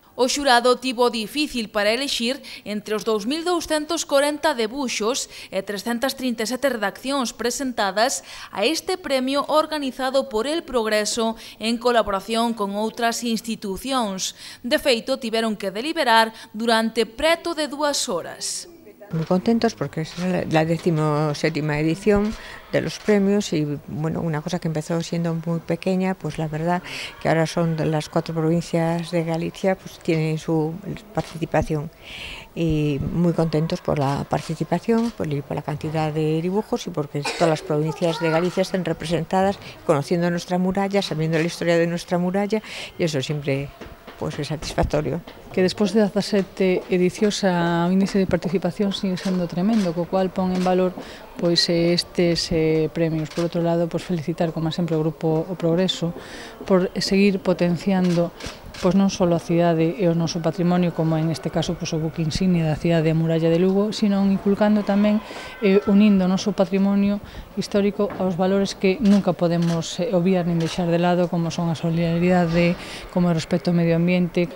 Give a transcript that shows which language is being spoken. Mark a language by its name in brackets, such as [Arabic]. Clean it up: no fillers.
[Galician] O xurado tivo difícil para elixir entre os 2.240 debuxos e 337 redaccións presentadas a este premio organizado por El Progreso en colaboración con outras institucións. De feito, tiveron que deliberar durante preto de 2 horas. [Spanish] Muy contentos porque es la 17ª edición de los premios y bueno, una cosa que empezó siendo muy pequeña, pues la verdad que ahora son de las 4 provincias de Galicia, pues tienen su participación y muy contentos por la participación, por la cantidad de dibujos y porque todas las provincias de Galicia estén representadas, conociendo nuestra muralla, sabiendo la historia de nuestra muralla y eso siempre pues é satisfactorio. [Galician] Que despois de 17 edicións a índice de participación sigue sendo tremendo, co cual pon en valor pois estes premios. Por outro lado, pois felicitar, como sempre, o Grupo O Progreso por seguir potenciando pois non só a cidade e o noso patrimonio, como en este caso pois, o buque insignia da cidade de Muralla de Lugo, sino inculcando tamén, unindo o noso patrimonio histórico aos valores que nunca podemos obviar nin deixar de lado, como son a solidaridade, como o respecto ao medio ambiente.